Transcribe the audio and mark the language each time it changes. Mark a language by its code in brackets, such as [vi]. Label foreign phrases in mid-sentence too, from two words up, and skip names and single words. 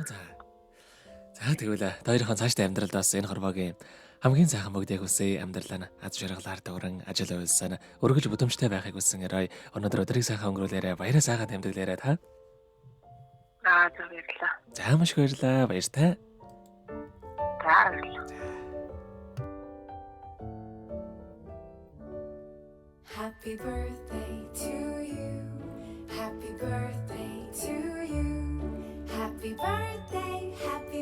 [mn] За тэгвэл хоёрын цаашдаа амьдралд бас энэ хорвоогийн хамгийн сайхан бүгдийг хүсье. Амьдрал нь аз жаргалаар дүүрэн ажил үйлсэн өргөж бүдэмжтэй байхыг хүсэн эрой. Өнөөдөр өдрийг сайхан өнгөрүүлээрэ баяраа сайхан тэмдэглээрэ та. Баярлалаа. За маш их баярлалаа. Баяртай. Баярлалаа. [en] Happy birthday to you. Happy birthday to you. Happy birthday.